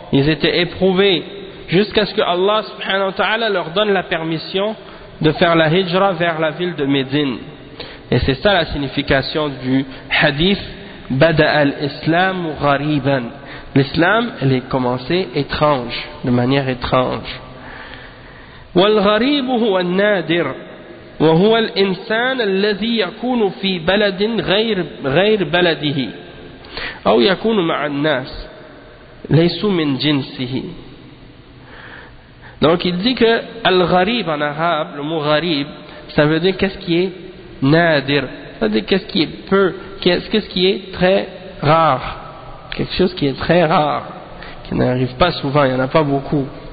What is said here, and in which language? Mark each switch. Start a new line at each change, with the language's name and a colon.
French: Ils étaient éprouvés jusqu'à ce que Allah subhanahu wa ta'ala leur donne la permission de faire la hijra vers la ville de Médine. Et c'est ça la signification du hadith
Arabic: Bada al-Islam ghariban.
French: L'islam, elle est commencée étrange, de manière étrange.
Arabic: والغريب هو النادر وهو الإنسان الذي يكون في بلد غير بلده أو يكون مع الناس ليس من جنسه.
French: Donc il dit que al-gharib en arabe, le mot gharib, ça veut dire qu'est-ce qui est nadir, ça veut dire qu'est-ce qui est peu, qu'est-ce qui est très rare. Quelque chose qui est très rare, qui n'arrive pas souvent, il n'y en a pas beaucoup.